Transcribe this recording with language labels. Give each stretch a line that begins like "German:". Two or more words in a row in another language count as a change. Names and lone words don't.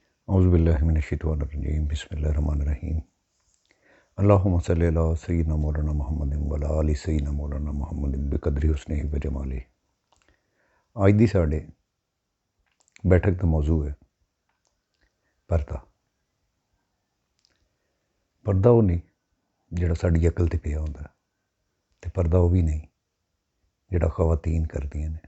Arabic: أعوذ بالله من الشيطان الرجيم بسم الله الرحمن الرحيم اللهم صل على سيدنا مولانا محمد وعلى آل سيدنا مولانا محمد بقدر حسنه وجماله.
Punjabi: اج دی ساڈے بیٹھک کا موضوع ہے پردہ. پردہ وہ نہیں جیہڑا ساڈی عقل تے پیا ہوندا تے پردہ وہ بھی نہیں جیہڑا خواتین کردیاں نے.